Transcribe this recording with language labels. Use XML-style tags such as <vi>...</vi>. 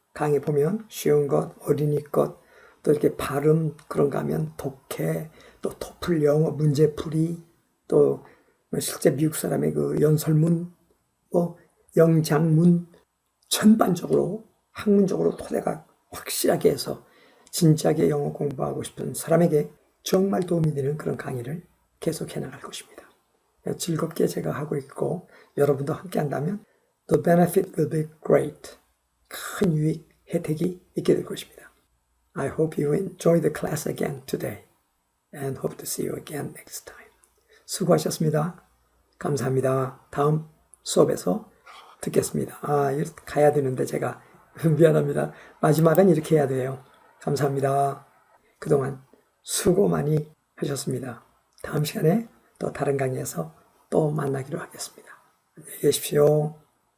<ko>강의 보면 쉬운 것, 어린이 것, 또 이렇게 발음 그런가 하면 독해, 또 토플 영어 문제풀이, 또 실제 미국 사람의 그 연설문, 영장문 전반적으로 학문적으로 토대가 확실하게 해서 진지하게 영어 공부하고 싶은 사람에게 정말 도움이 되는 그런 강의를 계속해 나갈 것입니다. 즐겁게 제가 하고 있고 여러분도 함께 한다면</ko> <en>the benefit will be great.</en> <ko>큰 유익, 혜택이 있게 될 것입니다.</ko> <en>I hope you enjoy the class again today and hope to see you again next time.</en> <ko>수고하셨습니다. 감사합니다. 다음 수업에서 듣겠습니다. 가야 되는데 제가 미안합니다. 마지막은 이렇게 해야 돼요. 감사합니다. 그동안 수고 많이 하셨습니다. 다음 시간에 또 다른 강의에서 또 만나기로 하겠습니다. 안녕히 계십시오.</ko>